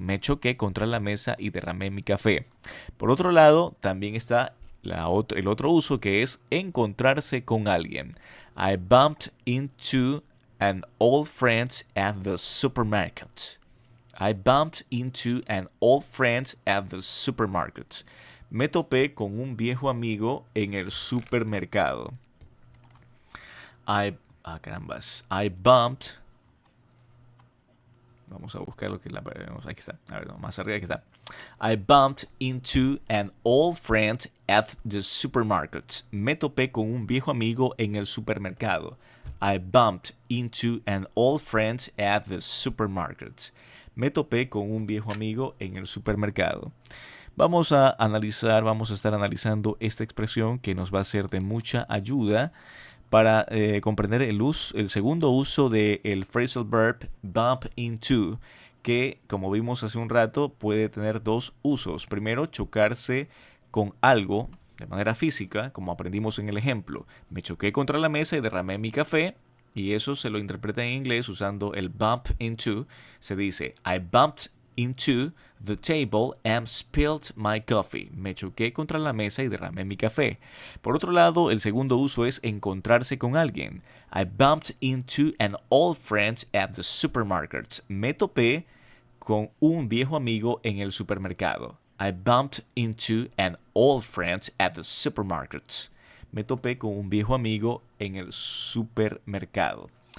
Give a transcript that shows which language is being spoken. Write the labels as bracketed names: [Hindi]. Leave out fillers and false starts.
[Spanish] Me choqué contra la mesa y derramé mi café. Por otro lado, también está el otro uso, que es encontrarse con alguien. [English] I bumped into an old friend at the supermarket. I bumped into an old friend at the supermarket. [Spanish] Me topé con un viejo amigo en el supermercado. [English] I bumped. [Spanish] Vamos a buscar lo que la. Aquí está. A ver, no, más arriba, aquí está. [English] I bumped into an old friend at the supermarket. [Spanish] Me topé con un viejo amigo en el supermercado. [English] I bumped into an old friend at the supermarket. [Spanish] Me topé con un viejo amigo en el supermercado. Vamos a estar analizando esta expresión que nos va a ser de mucha ayuda para comprender el segundo uso del phrasal verb bump into, que como vimos hace un rato puede tener dos usos. Primero, chocarse con algo de manera física, como aprendimos en el ejemplo. Me choqué contra la mesa y derramé mi café. Y eso se lo interpreta en inglés usando el bump into. Se dice, [English] I bumped into the table and spilled my coffee. [Spanish] Me choqué contra la mesa y derramé mi café. Por otro lado, el segundo uso es encontrarse con alguien. [English] I bumped into an old friend at the supermarket. [Spanish] Me topé con un viejo amigo en el supermercado. [English] I bumped into an old friend at the supermarket. [Spanish] Me topé con un viejo amigo en el supermercado.